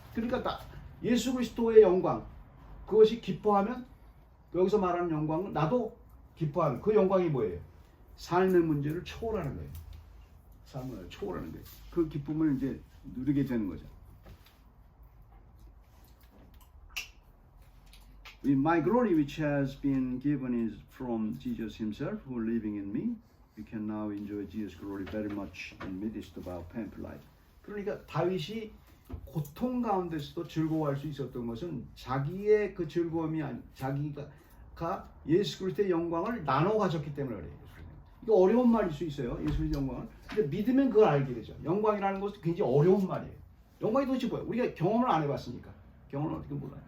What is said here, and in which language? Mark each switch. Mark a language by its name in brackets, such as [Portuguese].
[Korean] 그러니까 예수 그리스도의 영광 그것이 기뻐하면 여기서 말하는 영광은 나도 기뻐하는 그 영광이 뭐예요? 삶의 문제를 초월하는 거예요. 삶을 초월하는 거예요. 그 기쁨을 이제 누리게 되는 거죠. [English] My glory which has been given is from Jesus himself who living in me. We can now enjoy Jesus' glory very much in midst of our painful life. [Korean] 그러니까 다윗이 고통 가운데서도 즐거워할 수 있었던 것은 자기의 그 즐거움이 자기가 예수 그리스도의 영광을 나눠 가졌기 때문에 그래요. 이거 어려운 말일 수 있어요. 예수 그리스도의 영광을. 근데 믿으면 그걸 알게 되죠. 영광이라는 것은 굉장히 어려운 말이에요. 영광이 도대체 뭐예요? 우리가 경험을 안 해봤으니까. 경험을 어떻게 몰라요.